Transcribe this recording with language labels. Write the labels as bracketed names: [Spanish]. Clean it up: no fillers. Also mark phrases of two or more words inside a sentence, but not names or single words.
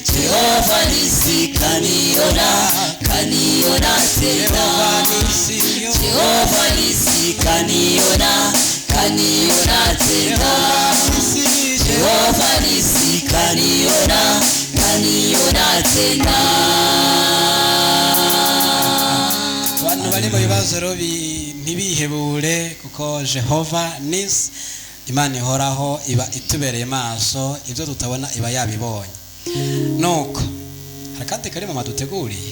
[Swahili] Jehova nisi, kaniyona, kaniyona tena. Jehova nisi Jehova nisi, kaniyona, kaniyona tena. Jehova nisi, kaniyona, kaniyona tena. [Kinyarwanda] abantu bari mu bibazo rero ntibihebure kuko [Swahili] Jehova nisi [Kinyarwanda] Imana ihoraho iba itubereye maso ibyo tutabona iba yabibonye nuko harakati kari mama duteguriye